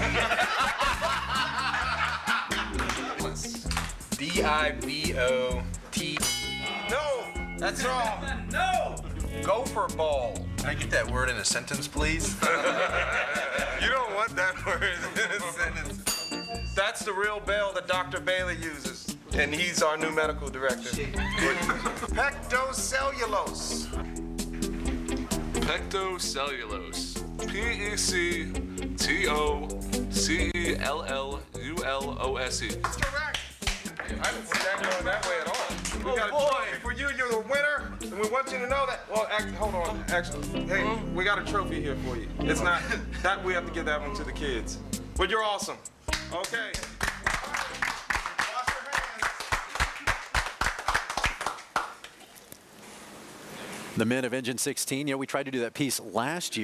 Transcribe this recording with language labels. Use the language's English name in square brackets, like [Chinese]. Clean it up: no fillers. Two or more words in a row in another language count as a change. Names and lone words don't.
[English] D-I-B-O-T. No, that's wrong. No. Gopher ball. Can I get that word in a sentence, please? You don't want that word in a sentence. That's the real bell that Dr. Bailey uses, and he's our new medical director. Pectocellulose. Pectocellulose. P-E-C-T-O-C-E-L-L-U-L-O-S-E. That's correct. I didn't see that going that way at all. We got a trophy for you. You're the winner, and we want you to know that. Well, hold on. Actually, hey, we got a trophy here for you. It's not that we have to give that one to the kids. But you're awesome. Okay. The men of Engine 16, you know, we tried to do that piece last year.